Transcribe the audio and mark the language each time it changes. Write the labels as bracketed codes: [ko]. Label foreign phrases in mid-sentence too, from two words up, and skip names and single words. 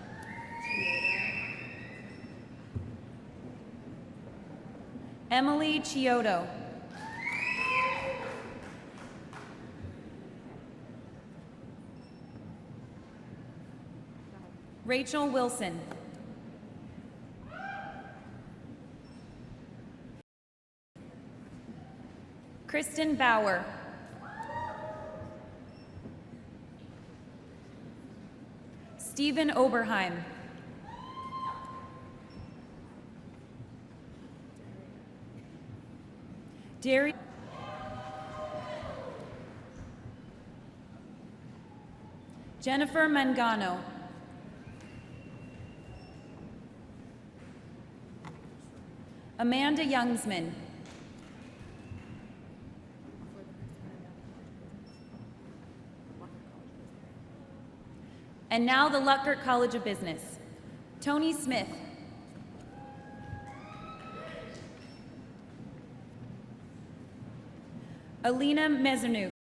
[en] Emily Chiodo. Rachel Wilson. Kristen Bauer. Stephen Oberheim. Darius. Jennifer Mangano. Amanda Youngsman. And now the Lutgert College of Business. Tony Smith. Alina Mezernouk.